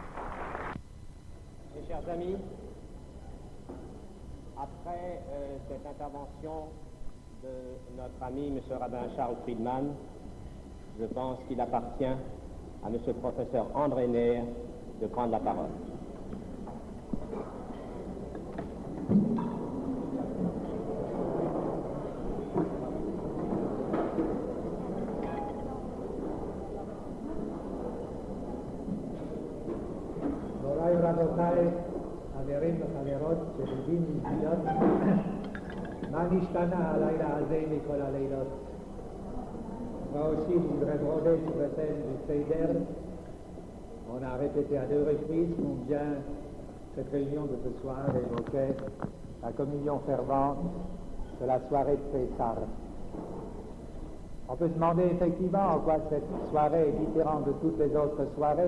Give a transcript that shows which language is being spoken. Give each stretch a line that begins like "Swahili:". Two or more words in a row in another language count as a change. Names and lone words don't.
French: Mes chers amis, après cette intervention de notre ami M. Rabbin Charles Friedman, je pense qu'il appartient à M. le professeur André Neher de prendre la parole.
Hebrew: מוריי ורבותיי, חברים וחברות, ידידים וידידות, מה נשתנה הלילה הזה מכל הלילות?
French: Moi aussi, je voudrais broder sur le thème du Seder. On a répété à 2 reprises combien cette réunion de ce soir évoquait la communion fervente de la soirée de Pessah. On peut se demander effectivement en quoi cette soirée est différente de toutes les autres soirées.